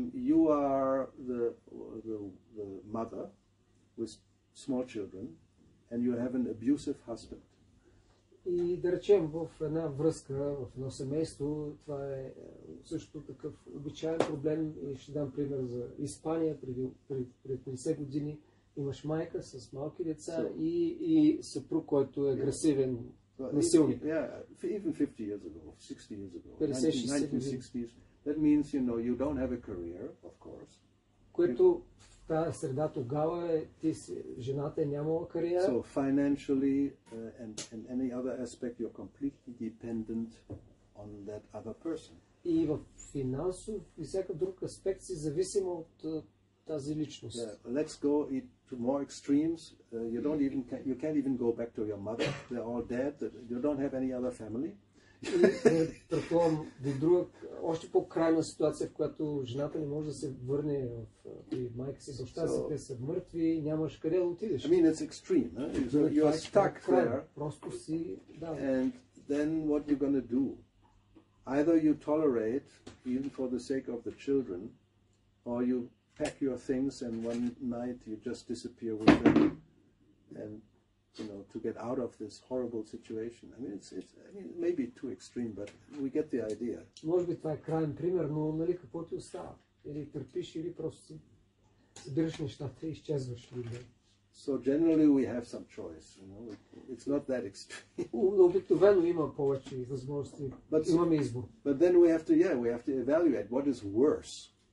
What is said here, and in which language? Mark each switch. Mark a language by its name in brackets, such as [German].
[English] You are the mother with small children, and you have an abusive husband. [Bulgarian] И да речем в една връзка, в едно семейство, това е също такъв обичайен проблем и ще дам пример за Испания преди 50 години. Имаш майка с малки деца и съпруг, който е агресивен насилник. [English] Yeah, even 50 years ago, 60 years ago, 1960s. That means, you don't have a career, of course. [Bulgarian] Което в тази среда тогава жената е нямала кариера. [English] So financially and any other aspect, you're completely dependent on that other person. [Bulgarian] И в финансов и всякакъв друг аспект си зависима от тази личност. [English] Yeah, let's go to more extremes. You can't even go back to your mother. They're all dead. You don't have any other family. [Bulgarian] И предполагам до друга, още по-крайна ситуация, в която жената не може да се върне при майка си, баща си, те са мъртви, нямаш къде да отидеш. [English] I mean, it's extreme. You are stuck there. [Bulgarian] Просто си, да. [English] And then what you're going to do? Either you tolerate, even for the sake of the children, or you pack your things and one night you just disappear with them, and to get out of this horrible situation. I mean, it may be too extreme, but we get the idea. [Bulgarian] Може би това е крайен пример, но какво ти остава? Или търпиш, или просто си събираш нещата и изчезваш. [English] So generally we have some choice. It's not that extreme. [Bulgarian] Обикновено има повече възможности. Имаме избор. [English] But then we have to evaluate what is worse.